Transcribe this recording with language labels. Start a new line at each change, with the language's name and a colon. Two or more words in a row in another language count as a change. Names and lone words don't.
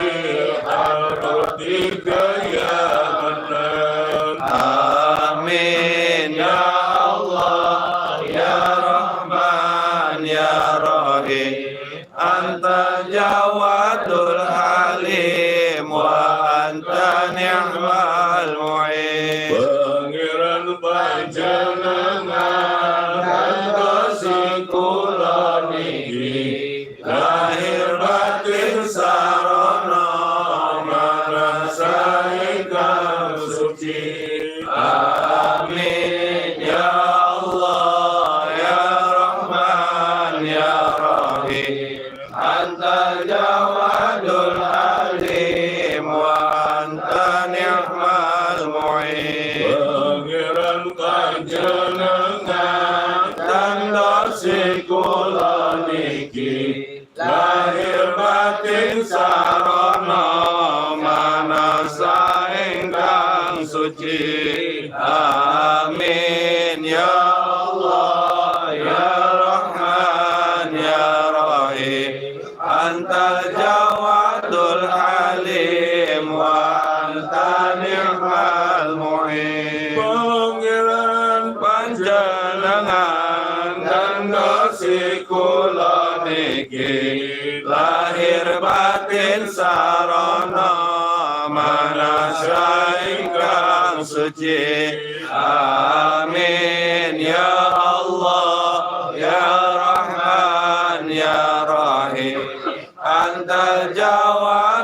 Arabic: بحضرتك يا منان آمين يا الله يا رحمن يا رحيم أنت الجواد الحليم وأنت نعم المعين
Javanese: pangeran panjenengan kandasi kula niki lahir batin sarana manasa ingkang suci
Arabic: آمين يا الله يا رحمن يا رحيم أنت الجواد العليم وأنت نعم المعين
Javanese: pangeran panjenengan kandasi kula niki lahir batin sarana manasa ingkang suci
Arabic: آمين يا الله يا رحمن يا رحيم أنت الجواد العليم وأنت نعم المعين
Javanese: pangeran panjenengan kandasi kula niki lahir batin sarana manasa ingkang suci
Arabic: آمين يا الله يا رحمن يا رحيم أنت جواد